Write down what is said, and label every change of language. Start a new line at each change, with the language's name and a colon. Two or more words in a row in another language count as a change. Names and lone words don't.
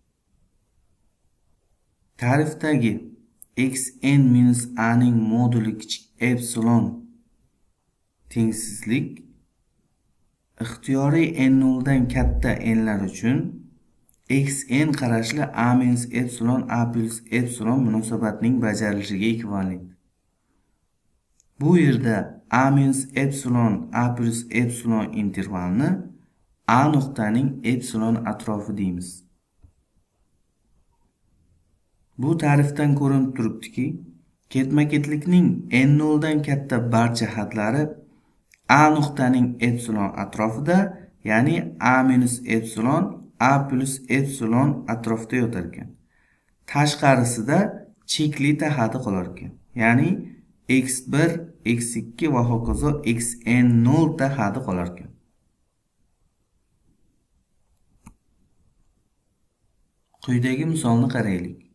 Uzbek: Ta'rifdagi xn - a ning moduli kichik epsilon tengsizlik ixtiyoriy n0 dan katta n'lar uchun xn qarashli a - epsilon a plus epsilon munosabatining bajarilishiga ekvivalent. Bu yerda a - epsilon a plus epsilon intervalni a nuqtaning epsilon atrofi deymiz. Bu ta'rifdan ko'rinib turibdiki, ketma-ketlikning n0 dan katta barcha hadlari a nuqtaning epsilon atrofida, ya'ni a - epsilon a plus epsilon atrofida yotar ekan. Tashqarisida cheklita hadi qolar ekan, ya'ni x1, x2 va hokazo xn0 ta hadi qolar ekan. Quyidagi misolni qaraylik.